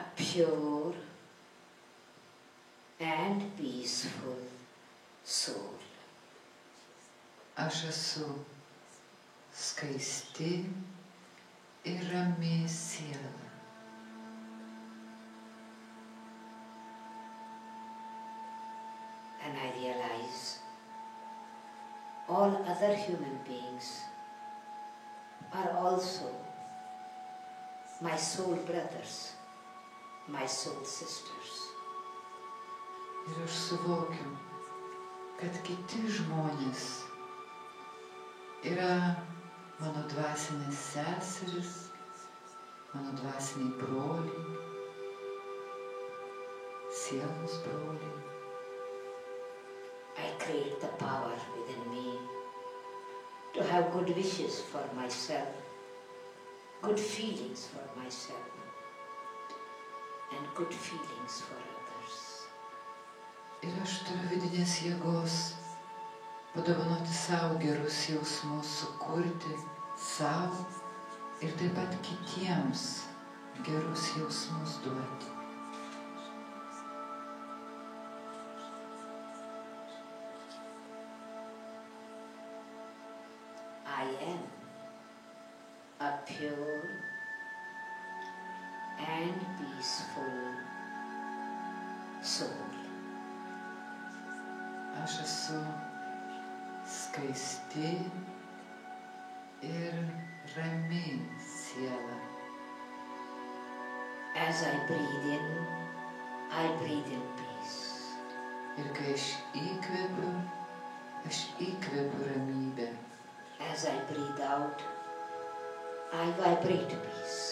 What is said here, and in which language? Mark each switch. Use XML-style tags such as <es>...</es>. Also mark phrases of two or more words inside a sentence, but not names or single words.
<en>pure and peaceful soul.</en> <lt>Aš esu skaisti ir rami siela.</lt> <en>And I realize all other human beings are also my soul brothers, my soul sisters.</en> <lt>Ir aš suvokiu, kad kiti žmonės yra mano dvasinės seseris, mano dvasiniai broliai, sielos broliai.</lt> <en>I create the power within me to have good wishes for myself, good feelings for myself, and good feelings for others.</en> <lt>Ir aš turiu vidinės jėgos padovanoti savo gerus jausmus, sukurti savo ir taip pat kitiems gerus jausmus duoti.</lt> <en>I am a pure and peaceful soul.</en> <lt>Aš esu skaisti ir rami siela.</lt> <en>As I breathe in peace.</en> <lt>Ir kai aš įkvepiu ramybę.</lt> <en>As I breathe out, I vibrate peace.</en>